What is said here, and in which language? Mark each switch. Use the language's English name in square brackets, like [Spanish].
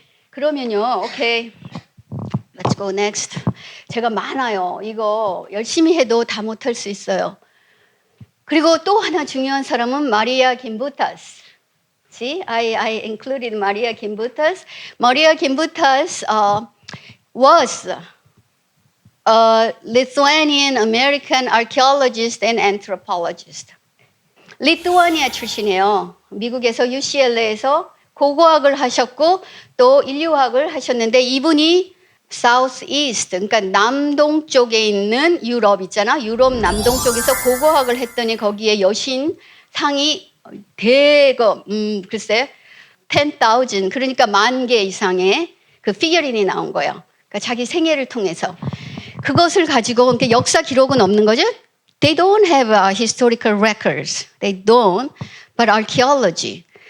[Korean] 그러면요, 오케이, [English] let's go next. [Korean] 제가 많아요. 이거 열심히 해도 다 못할 수 있어요. 그리고 또 하나 중요한 사람은 마리아 김부타스. [English] See, I included Maria Gimbutas. Maria Gimbutas was a Lithuanian-American archaeologist and anthropologist. [Korean] 리투아니아 출신이에요. 미국에서 UCLA에서 고고학을 하셨고 또 인류학을 하셨는데 이분이 South East, 그러니까 남동쪽에 있는 유럽 있잖아. 유럽 남동쪽에서 고고학을 했더니 거기에 여신 상이 글쎄 10,000 그러니까 10,000개 이상의 그 피겨린이 나온 거예요. 그러니까 자기 생애를 통해서 그것을 가지고 그러니까 역사 기록은 없는 거죠. [English] They don't have historical records. They don't, but archaeology.